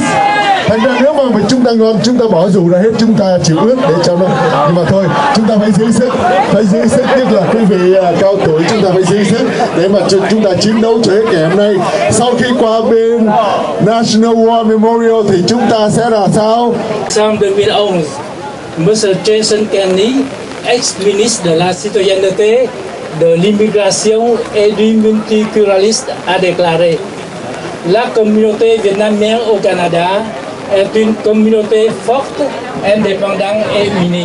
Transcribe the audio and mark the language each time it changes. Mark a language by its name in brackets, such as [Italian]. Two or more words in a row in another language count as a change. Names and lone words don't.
[Vietnamese] Thành ra nếu mà chúng ta ngon, chúng ta bỏ dù ra hết, chúng ta chịu ướt để cho nó. Nhưng mà thôi, chúng ta phải giữ sức, nhất là quý vị cao tuổi, chúng ta phải giữ sức để mà chúng ta chiến đấu cho hết ngày hôm nay. Sau khi qua bên National War Memorial thì chúng ta sẽ là sao? Trong 2011, Mr. [French] Jason Kenney, ex-ministre de la Citoyenneté, de l'immigration et du multiculturalisme, a déclaré: La communauté vietnamienne au Canada est une communauté forte, indépendante et unie.